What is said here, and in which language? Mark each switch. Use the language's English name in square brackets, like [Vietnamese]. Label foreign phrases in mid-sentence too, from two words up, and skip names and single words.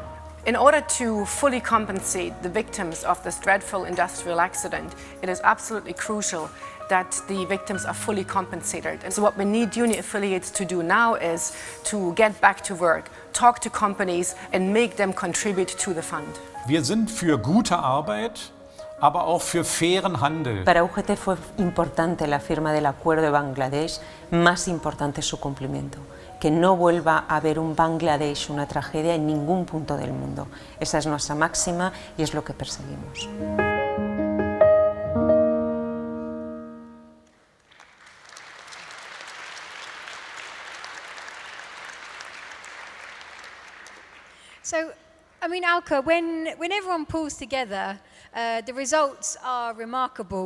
[English] In order to fully compensate the victims of this dreadful industrial accident, it is absolutely crucial that the victims are fully compensated. And so what we need union affiliates to do now is to get back to work, talk to companies and make them contribute to the fund. [German] Wir sind für gute Arbeit, aber auch für fairen Handel. [Spanish] Para UGT fue importante la firma del acuerdo de Bangladesh, más importante es su cumplimiento. que no vuelva a haber un Bangladesh, una tragedia en ningún punto del mundo. Esa es nuestra máxima y es lo que perseguimos. [English] So, I mean, Alke, when everyone pulls together, the results are remarkable.